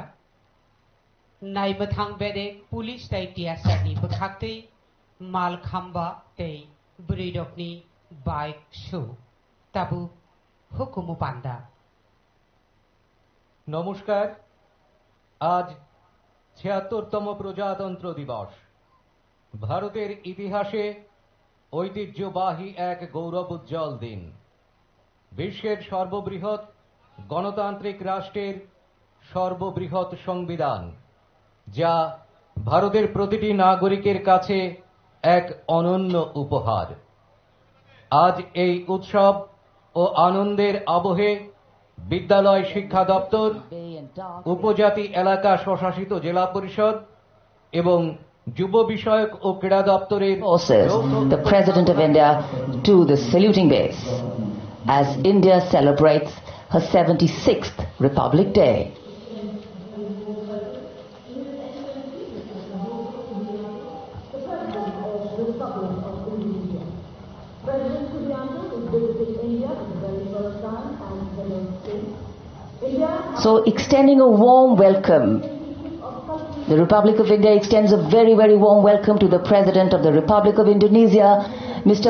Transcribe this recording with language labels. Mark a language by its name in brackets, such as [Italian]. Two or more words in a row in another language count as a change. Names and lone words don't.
[Bodo] नायमथां बेदे पुलिस ताई टियासारनि बोखाक्तै मालखाम्बा तै ब्रैडकनि [English] bike show [Bodo] ताबु हुकुमु पान्दा। [Bangla] নমস্কার। আজ ৭৬তম প্রজাতন্ত্র দিবস। ভারতের ইতিহাসে ঐতিহ্যবাহী এক গৌরবোজ্জ্বল দিন। বিশ্বের সর্ববৃহৎ গণতান্ত্রিক রাষ্ট্রের সর্ববৃহৎ সংবিধান, যা ভারতের প্রতিটি নাগরিকের কাছে এক অনন্য উপহার। আজ এই উৎসব ও আনন্দের আবহে বিদ্যালয় শিক্ষা দপ্তর, উপজাতি এলাকা স্বশাসিত জেলা পরিষদ এবং যুব বিষয়ক ও ক্রীড়া দপ্তরের [English] Forces, the President of India to the saluting base as India celebrates her 76th Republic Day. So extending a warm welcome, the Republic of India extends a very, very warm welcome to the President of the Republic of Indonesia, Mr.